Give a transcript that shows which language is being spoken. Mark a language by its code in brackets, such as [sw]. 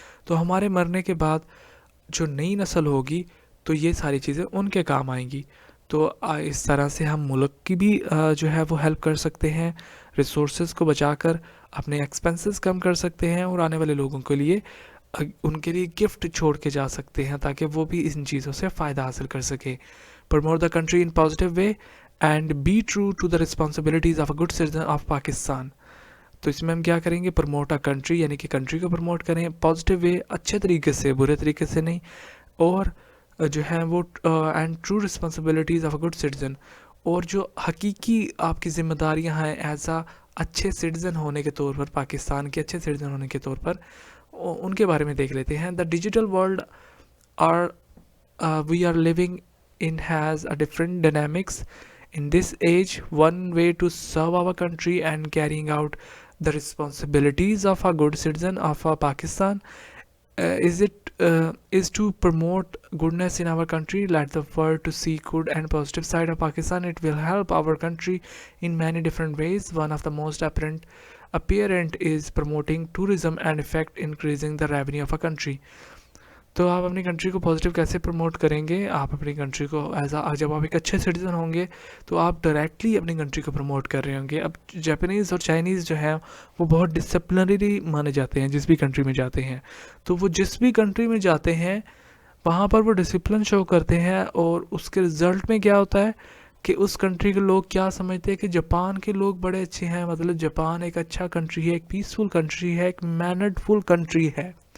[ur] تو ہمارے مرنے کے بعد جو نئی نسل ہوگی تو یہ ساری چیزیں ان کے کام آئیں گی. تو اس طرح سے ہم ملک کی بھی جو ہے وہ ہیلپ کر سکتے ہیں, ریسورسز کو بچا کر اپنے ایکسپنسز کم کر سکتے ہیں, اور آنے والے لوگوں کے لیے ان کے لیے گفٹ چھوڑ کے جا سکتے ہیں تاکہ وہ بھی ان چیزوں سے فائدہ حاصل کر سکے. [en] Promote the country in positive way and be true to the responsibilities of a good citizen of Pakistan. [ur] تو اس میں ہم کیا کریں گے, [en] promote a country [ur] یعنی کہ کنٹری کو پروموٹ کریں پازیٹیو وے, اچھے طریقے سے, برے طریقے سے نہیں, اور جو ہے وہ [en] and true responsibilities of a good citizen, [ur] اور جو حقیقی آپ کی ذمہ داریاں ہیں ایز اے اچھے سٹیزن ہونے کے طور پر, پاکستان کے اچھے سٹیزن ہونے کے طور پر, ان کے بارے میں دیکھ لیتے ہیں. [en] The digital world we are living in has a different dynamics. In this age, one way to serve our country and carrying out the responsibilities of a good citizen of Pakistan is to promote goodness in our country. Let the world to see good and positive side of Pakistan. It will help our country in many different ways. One of the most apparent is promoting tourism and effect increasing the revenue of a country. [ur] تو آپ اپنی country کو positive کیسے promote کریں گے؟ آپ اپنی country کو جب آپ ایک اچھے سٹیزن ہوں گے تو آپ ڈائریکٹلی اپنی کنٹری کو پروموٹ کر رہے ہوں گے. اب جاپانیز اور چائنیز جو ہیں وہ بہت ڈسپلنری مانے جاتے ہیں جس بھی کنٹری میں جاتے ہیں. تو وہ جس بھی کنٹری میں جاتے ہیں وہاں پر وہ ڈسپلن شو کرتے ہیں، اور اس کے رزلٹ میں کیا ہوتا ہے کہ اس کنٹری کے لوگ کیا سمجھتے ہیں کہ جاپان کے لوگ بڑے اچھے ہیں، مطلب جاپان ایک اچھا کنٹری ہے، ایک پیسفل کنٹری ہے، ایک مینرڈ فل کنٹری ہے.